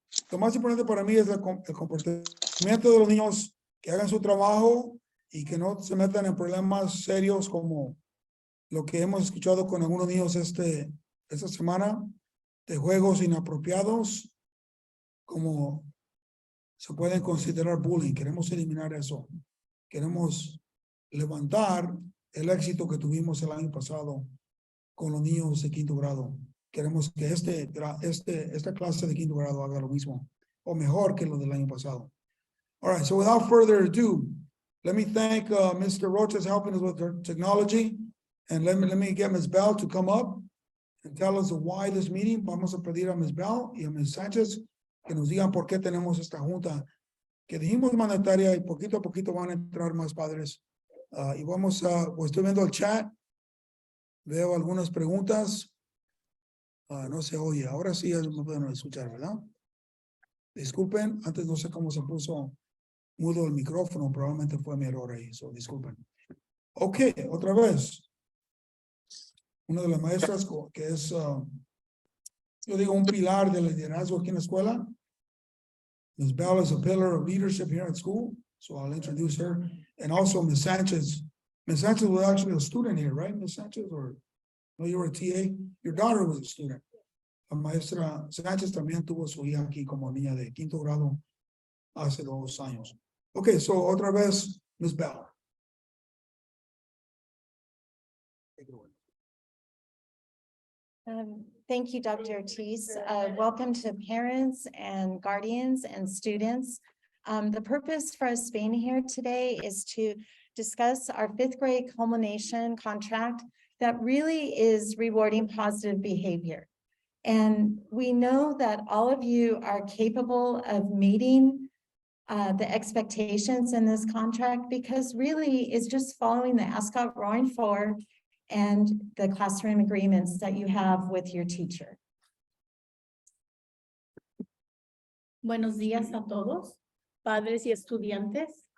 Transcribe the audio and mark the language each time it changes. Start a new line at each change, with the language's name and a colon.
Spanish: Lo más importante para mí es el comportamiento de los niños, que hagan su trabajo y que no se metan en problemas serios como lo que hemos escuchado con algunos niños esta semana, de juegos inapropiados, como se pueden considerar bullying. Queremos eliminar eso. Queremos levantar el éxito que tuvimos el año pasado con los niños de quinto grado. Queremos que esta clase de quinto grado haga lo mismo o mejor que lo del año pasado.
English: All right, so without further ado, let me thank Mr. Rocha's helping us with the technology, and let me get Ms. Bell to come up and tell us why this meeting.
Spanish: Vamos a pedir a Ms. Bell y a Ms. Sánchez que nos digan por qué tenemos esta junta que dijimos mandataria y poquito a poquito van a entrar más padres. Y vamos a, pues estoy viendo el chat, veo algunas preguntas. No se oye, ahora sí me pueden escuchar, ¿verdad? Disculpen, antes no sé cómo se puso mudo el micrófono, probablemente fue mi error ahí, so disculpen. Ok, otra vez. Una de las maestras que es, yo digo, un pilar del liderazgo aquí en la escuela.
English: Ms. Bell is a pillar of leadership here at school, so I'll introduce her. And also Ms. Sanchez. Ms. Sanchez was actually a student here, right, Ms. Sanchez? Or no, you were a TA? Your daughter was a student.
Spanish: La maestra Sánchez también tuvo su hija aquí como niña de quinto grado hace 2 años.
English: Okay, so
Spanish: otra vez,
English: Ms. Bell. Thank you, Dr. Ortiz. Welcome to parents and guardians and students. The purpose for us being here today is to discuss our fifth grade culmination contract that really is rewarding positive behavior. And we know that all of you are capable of meeting the expectations in this contract because really it's just following the Ascot Roaring Four and the classroom agreements that you have with your teacher.
Spanish: Buenos días a todos, padres y estudiantes.